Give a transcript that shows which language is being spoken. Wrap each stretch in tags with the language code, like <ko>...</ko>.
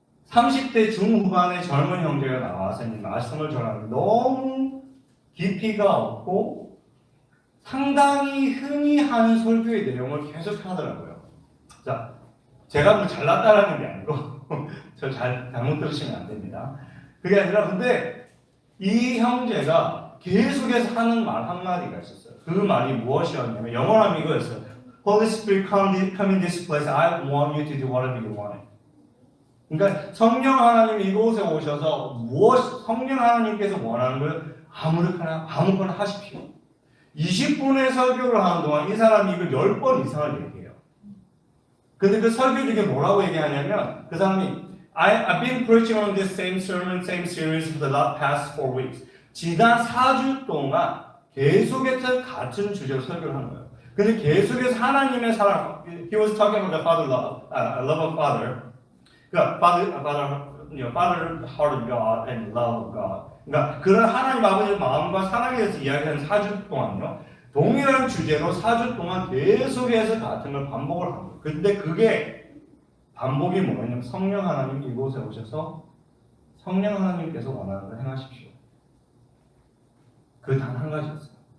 <ko>30대 중후반의 젊은 형제가 나와서 말씀을 전하는데 너무 깊이가 없고 상당히 흔히 하는 설교의 내용을 계속 하더라고요. 자, 제가 뭐 잘났다라는 게 아니고 저 잘못 들으시면 안 됩니다. 그게 아니라 근데 이 형제가 계속해서 하는 말 한마디가 있었어요. 그 말이 무엇이었냐면 영어로 하면 이거였어요.</ko> <en>Holy Spirit, come in this place. I want you to do whatever you want.</en> <ko>그러니까 성령 하나님이 이곳에 오셔서 성령 하나님께서 원하는 걸 아무거나 하십시오. 20분의 설교를 하는 동안 이 사람이 이걸 10번 이상을 얘기해요. 근데 그 설교 중에 뭐라고 얘기하냐면 그 사람이</ko> <en>I've been preaching on this same sermon, same series for the past 4 weeks.</en> <ko>지난 4주 동안 계속해서 같은 주제로 설교를 하는 거예요. 근데 계속해서 하나님의 사랑,</ko> <en>he was talking about the father love, love of father. 그러니까 father heart of God and love of God.</en> <ko>그러니까 그런 하나님 아버지의 마음과 사랑에 대해서 이야기하는 4주 동안요. 동일한 주제로 4주 동안 계속해서 같은 걸 반복을 하는 거예요. 근데 그게 반복이 뭐냐면 성령 하나님 이곳에 오셔서 성령 하나님께서 원하는 걸 행하십시오. 그 단 한 가지였어요.</ko>